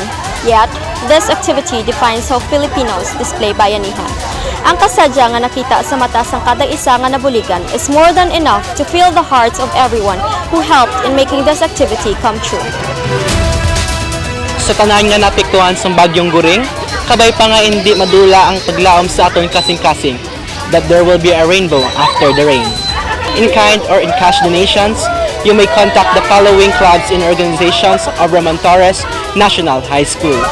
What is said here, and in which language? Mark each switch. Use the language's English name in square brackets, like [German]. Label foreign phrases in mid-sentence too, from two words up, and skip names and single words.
[English] Yet, this activity defines how Filipinos display bayanihan. [Hiligaynon] Ang kasadya nga nakita sa mata sang kada isa nga nabuligan [English] is more than enough to fill the hearts of everyone who helped in making this activity come true. [Hiligaynon] Sa tanan nga napektuhan sa bagyong Guring, kabay pa nga hindi madula ang paglaom sa aton kasing-kasing [English] that there will be a rainbow after the rain. In kind or in cash donations, you may contact the following clubs and organizations of Ramon Torres National High School.